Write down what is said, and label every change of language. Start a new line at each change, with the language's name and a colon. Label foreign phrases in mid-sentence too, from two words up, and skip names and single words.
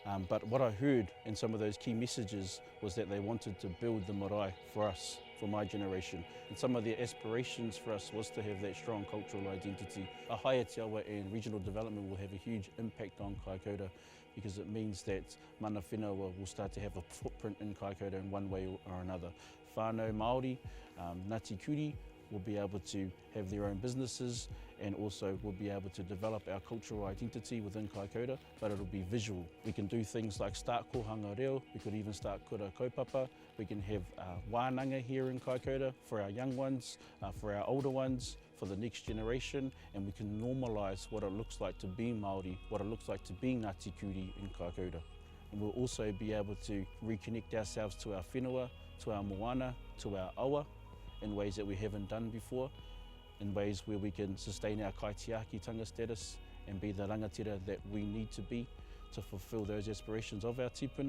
English: But what I heard in some of those key messages was that they wanted to build the marae for us, for my generation. And some of their aspirations for us was to have that strong cultural identity. A Haea Te Awa and regional development will have a huge impact on Kaikoura, because it means that
Māori: mana whenua
English: will start to have a footprint in Kaikoura in one way or another.
Māori: Whānau Māori, Ngāti Kuri,
English: will be able to have their own businesses, and also will be able to develop our cultural identity within Kaikoura, but it'll be visual. We can do things like start
Māori: kohanga reo,
English: we could even start
Māori: kura kaupapa,
English: we can have wānanga here in Kaikoura for our young ones, for our older ones, for the next generation, and we can normalise what it looks like to be Māori, what it looks like to be Ngāti Kuri in Kaikoura. And we'll also be able to reconnect ourselves to our whenua, to our moana, to our awa, in ways that we haven't done before, in ways where we can sustain our kaitiakitanga status and be the rangatira that we need to be to fulfil those aspirations of our tipuna.